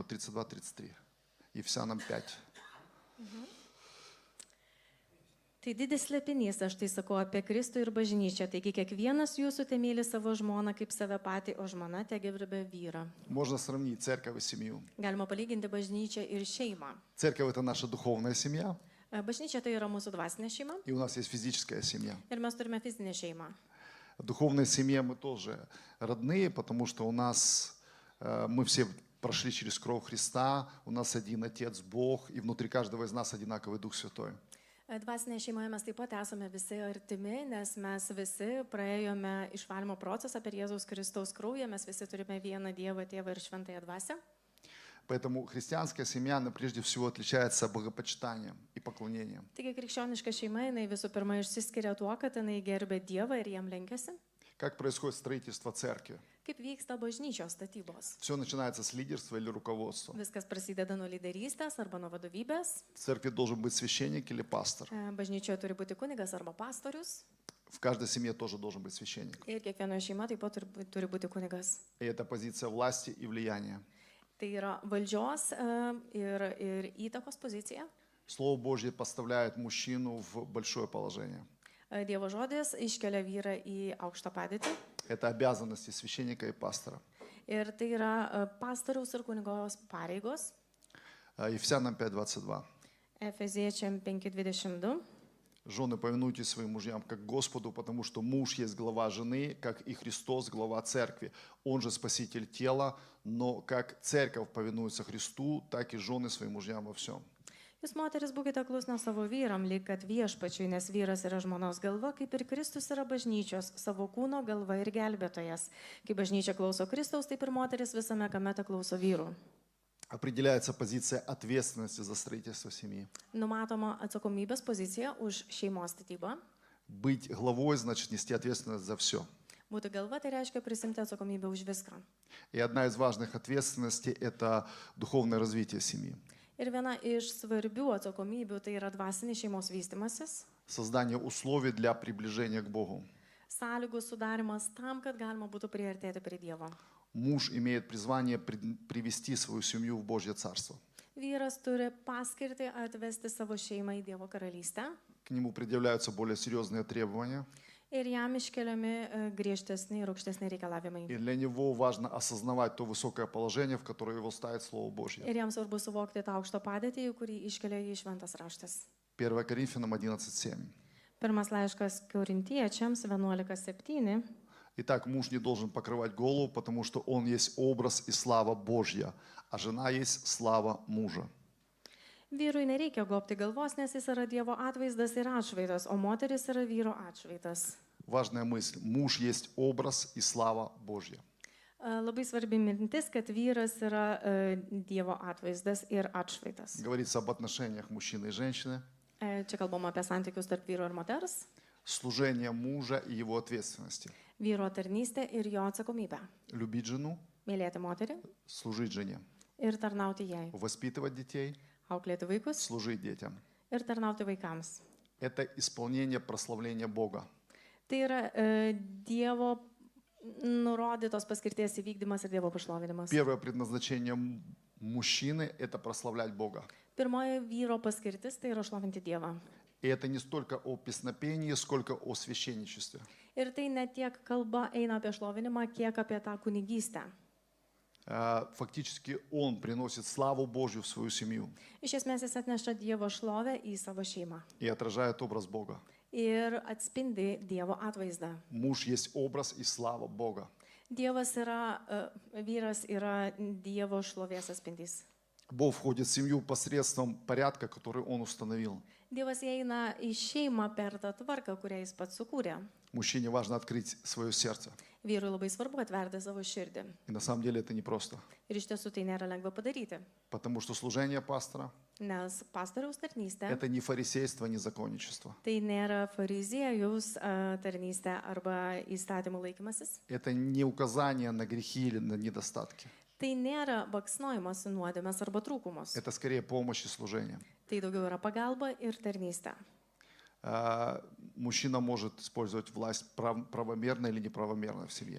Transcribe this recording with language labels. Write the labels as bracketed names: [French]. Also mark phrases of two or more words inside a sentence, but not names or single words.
[Russian] 32-33. Ефесянам 5. [Lithuanian] Tai didis slėpinys, aš tai sakau apie Kristų ir bažnyčią. Taigi kiekvienas jūsų te myli savo žmoną kaip save patį, o žmona te gerbia vyrą. [Russian] Можно сравнить церковь и семью. [Lithuanian] Galima palyginti bažnyčią ir šeimą. [Russian] Церковь – это наша духовная семья, [Lithuanian] Bažnyčia tai yra mūsų dvasinė šeima [Russian] и у нас есть физическая семья. [Lithuanian] ir mes turime fizinę šeimą. [Russian] В духовной семье мы тоже родные, потому что у нас мы все прошли через кровь Христа, у нас один Отец Бог, и внутри каждого из нас одинаковый Дух Святой. [Lithuanian] Dvasinėje šeimoje mes taip pat esame visi artimi, nes mes visi praėjome išvalymo procesą per Jėzaus Kristaus kraują, mes visi turime vieną Dievą, Tėvą ir Šventąją Dvasią. [Russian] Поэтому христианская семья, она прежде всего отличается богопочитанием и поклонением. [Lithuanian] Taigi krikščioniška šeima, jinai visų pirma išsiskiria tuo, kad jinai gerbė Dievą ir jam lenkiasi. [Russian] Как происходит строительство церкви? [Lithuanian] Kaip vyksta bažnyčios statybos? [Russian] Все начинается с лидерства или руководства. [Lithuanian] Viskas prasideda nuo lyderystės arba nuo vadovybės. [Russian] В церкви должен быть священник или пастор. [Lithuanian] Bažnyčioje turi būti kunigas arba pastorius. [Russian] В каждой семье тоже должен быть священник. [Lithuanian] Ir kiekvienoje šeimoje taip pat turi būti kunigas. [Russian] И это позиция власти и влияния. [Lithuanian] Tai yra valdžios ir įtakos pozicija. [Russian] Слово Божье поставляет мужчину в большое положение. [Lithuanian] Dievo žodis iškelia vyrą į aukštą padėtį. [Russian] Это обязанности священника и пастора. [Lithuanian] Ir tai yra pastoriaus ir kunigos pareigos. [Russian] Ефесянам 5:22. [Lithuanian] Efeziečiam 5:22. [Russian] Жены, повинуйтесь своим мужьям как Господу, потому что муж есть глава жены, как и Христос глава церкви. Он же спаситель тела, но как церковь повинуется Христу, так и жены своим мужьям во всем. [Lithuanian] Jūs moteris būkite klusna savo vyram, lyg kad viešpačiui, nes vyras yra žmonos galva, kaip ir Kristus yra bažnyčios, savo kūno galva ir gelbėtojas. Kai bažnyčia klauso Kristaus, taip ir moteris visame kamete klauso vyrų. [Russian] Определяется позиция ответственности за строительство семьи. [Lithuanian] Numatoma atsakomybės pozicija už šeimos statybą. [Russian] Быть главой значит нести ответственность за все. [Lithuanian] Būti galva tai reiškia prisimti atsakomybę už viską. [Russian] И одна из важных ответственностей – это духовное развитие семьи. [Lithuanian] Ir viena iš svarbių atsakomybių tai yra dvasinis šeimos vystimasis, [Russian] Создание условий для приближения к Богу. [Lithuanian] sąlygų sudarimas tam, kad galima būtų priartėti prie Dievo. [Russian] Муж имеет призвание привести свою семью в Божье Царство. [Lithuanian] Vyras turi paskirtį atvesti savo šeimą į Dievo karalystę [Russian] К нему предъявляются более серьезные требования. [Lithuanian] ir jam iškeliami griežtesni ir aukštesni reikalavimai. [Russian] И для него важно осознавать то высокое положение, в которое его ставит Слово Божье. [Lithuanian] Ir jam svarbu suvokti tą aukštą padėtį, į kurį iškelia jį šventas raštas. [Russian] 1 Коринфянам 11:7. [Lithuanian] Pirmas laiškas Korintiečiams 11:7. [Russian] Итак, муж не должен покрывать голову, потому что он есть образ и слава Божья, а жена есть слава мужа. [Lithuanian] Vyrui nereikia gobti galvos, nes jis yra Dievo atvaizdas ir atšvaitas, o moteris yra vyro atšvaitas. [Russian] Важная мысль. Муж есть образ и слава Божья. [Lithuanian] Labai svarbi mintis, kad vyras yra Dievo atvaizdas ir atšvaitas. [Russian] Говорится об отношениях мужчины и женщины, [Lithuanian] Čia kalbama apie santykius tarp vyro ir moters, [Russian] служение мужа и его ответственности. [Lithuanian] vyro tarnystė ir jo atsakomybė. [Russian] Любить жену, [Lithuanian] Mylėti moterį [Russian] служить жене. [Lithuanian] ir tarnauti jai. [Russian] Воспитывать детей, [Lithuanian] Auklėti vaikus [Russian] служить детям. [Lithuanian] ir tarnauti vaikams. [Russian] Это исполнение прославления Бога. [Lithuanian] Tai yra Dievo nurodytos paskirties įvykdymas ir Dievo pašlovinimas. [Russian] Первое предназначение мужчины – это прославлять Бога. [Lithuanian] Pirmoji vyro paskirtis tai yra šlovinti Dievą. [Russian] И это не столько о песнопении, сколько о священничестве. [Lithuanian] Ir tai ne tiek kalba eina apie šlovinimą, kiek apie tą kunigystę. [Russian] Фактически он приносит славу Божью в свою семью [Lithuanian] Iš esmės jis atneša Dievo šlovę į savo šeimą [Russian] и отражает образ Бога. [Lithuanian] ir atspindi Dievo atvaizdą. [Russian] Муж есть образ и слава Бога. [Lithuanian] Dievas yra, vyras yra Dievo šlovės atspindys. [Russian] Бог входит в семью посредством порядка, который он установил. [Lithuanian] Dievas įeina į šeimą per tą tvarką, kurią jis pats sukūrė. [Russian] Mужчине важно открыть свое сердце. [Lithuanian] Vyrui labai svarbu atverti savo širdį. [Russian] И на самом деле это непросто. [Lithuanian] Ir iš tiesų tai nėra lengva padaryti, [Russian] Потому что служение пастора [Lithuanian] nes pastoriaus – tarnystė [Russian] это не фарисейство, не законничество. [Lithuanian] tai nėra fariziejaus tarnystė arba įstatymų laikymasis. [Russian] Это не указание на грехи или на недостатки. [Lithuanian] Tai nėra baksnojimas į nuodėmes arba trūkumus. [Russian] Это скорее помощь и служение. [Lithuanian] Tai daugiau yra pagalba ir tarnystė. [Russian] Мужчина может использовать власть правомерно или неправомерно в семье.